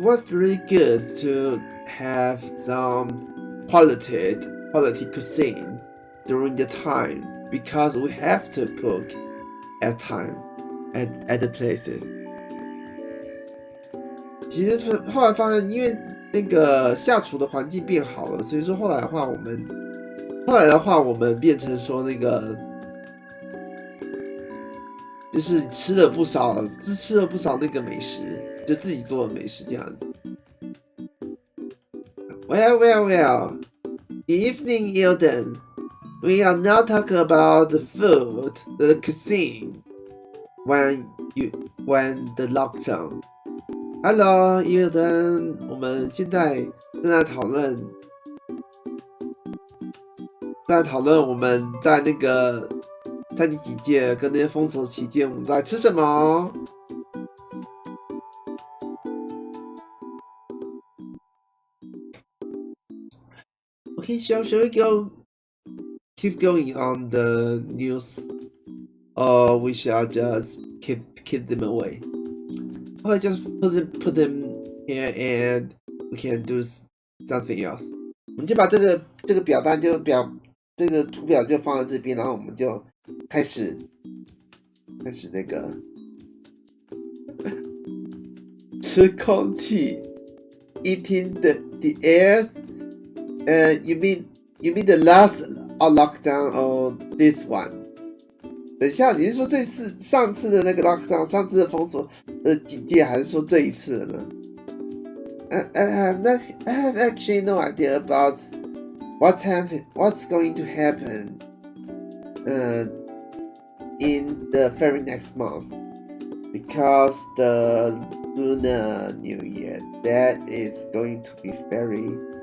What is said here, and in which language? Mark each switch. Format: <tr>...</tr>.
<en>really good to have some quality cuisine during the time, because we have to cook at the places.</en> <zh>其实后来发现，因为那个下厨的环境变好了，所以说后来的话我们变成说那个就是吃了不少那个美食，就自己做的美食这样子。</zh> <en>Well. Evening, Eatern. We are now talking about the food, the cuisine, when the lockdown. Hello, Eatern.</en> <zh>我们现在正在讨论我们在那个3级警戒跟那些封锁期间我们在吃什么。</zh> <en>Okay, shall we keep going on the news, or we shall just keep them away? Or just put them here and we can do something else.</en> <zh>我们就把这个表单这个图表就放在这边，然后我们就开始那个吃空气 ，</zh> <en>eating the air. You mean the last lockdown or this one?</en> <zh>等一下，你是说上次的那个 lockdown， 上次的封锁的警戒，还是说这一次的呢？</zh> <en>I have actually no idea about what's going to happen in the very next month, because the Lunar New Year, that is going to be very</en>